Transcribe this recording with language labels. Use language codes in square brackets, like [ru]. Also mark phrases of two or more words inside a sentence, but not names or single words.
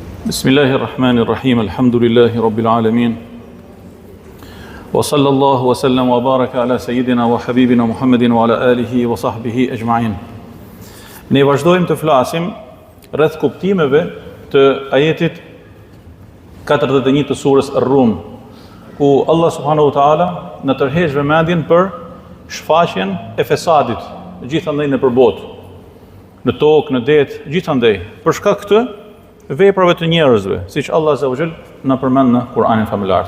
[ar] بسم الله الرحمن الرحيم. الحمد لله رب العالمين. وصلى الله وسلم وبارك على سيدنا وحبيبنا محمد وعلى آله وصحبه أجمعين. [sq] Ne vazhdojmë të flasim rreth kuptimeve të ajetit 41 të surës Ar-Rum, ku Allah [ar] سبحانه وتعالى [sq] na tërheq vëmendjen për shfaqjen e fesadit gjithandej nëpër botë, në tokë, në det, gjithandej, për shkak të veprave të njerëzve, siç Allah [ar] عز وجل [sq] na përmend në Kur'anin famullar.